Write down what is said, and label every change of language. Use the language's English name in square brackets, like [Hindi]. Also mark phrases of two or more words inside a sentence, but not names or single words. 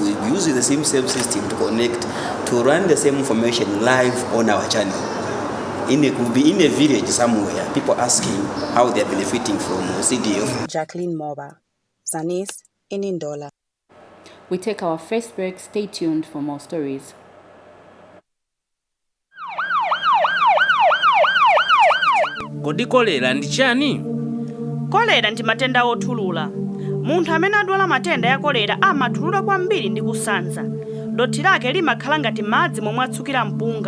[English] We use the same system to connect, to run the same information live on our channel. It could be in a village somewhere, people asking how they are benefiting from CDF. Jacqueline Moba, ZANIS in Ndola. We take our first break. Stay tuned for more stories. [Nyanja] Kodi kolera ndi chani? Kolera ndi matenda othulula. Munthu amene adwala matenda ya kolera amathulula kwambiri ndi kusanza. Dothi lake limakhala ngati madzi momwe atsukira mpunga.